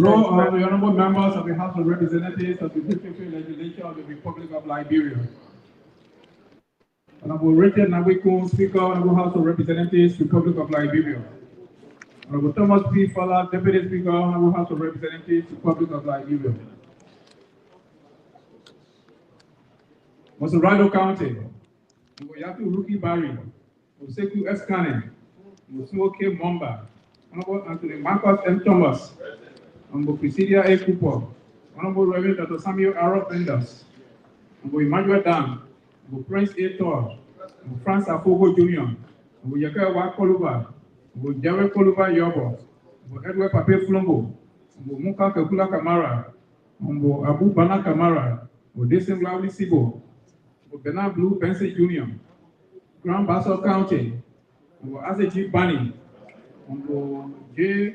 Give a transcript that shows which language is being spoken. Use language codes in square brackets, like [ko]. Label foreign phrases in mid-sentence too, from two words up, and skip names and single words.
[en] the honorable members of the House of Representatives of the District Legislature of the Republic of Liberia. Honorable Richard Nabwiko, Speaker, Honorable House of Representatives, Republic of Liberia. Honorable Thomas P. Fowler, Deputy Speaker, Honorable House of Representatives, Republic of Liberia. Mosorado County, Yaku Ruki Barry, Oseku Eskane, Musuoke Momba, Honorable Anthony Marcus M. Thomas, Honorable Presidia A. Cooper, Honorable Reverend Dr. Samuel R. Enders, Honorable Emmanuel Dan, Honorable Prince A. Thor, Honorable Franz Afogo Jr., Honorable Yakawa Koluba, Honorable Jawe Koluba Yobo, Honorable Edward Pape Flombo, Honorable Muka Kakula Kamara, Honorable Abu Bana Kamara, Honorable Desim Lauli Sibo, Honorable Bernard Blue Benson Jr., Grand Bassa County, Honorable Aseji Bani, Honorable J.